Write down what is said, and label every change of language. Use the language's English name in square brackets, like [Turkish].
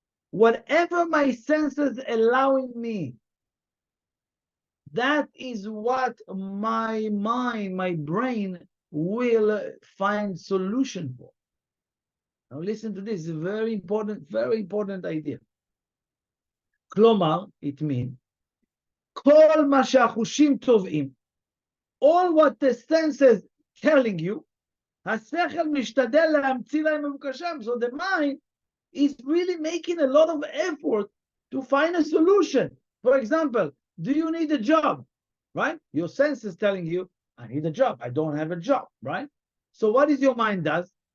[English] Whatever my senses allowing me, that is what my mind, my brain will find solution for. Now listen to this, it's a very important idea. [Hebrew] כלומר, [English] it means, [Hebrew] כל מה שהחושים תובעים, [English] all what the senses telling you, [Hebrew] השכל משתדל להמציא להם מבוקשם. [English] So the mind is really making a lot of effort to find a solution. For example, do you need a job? Right? Your sense is telling you, I need a job. I don't have a job, right? So what is your mind does?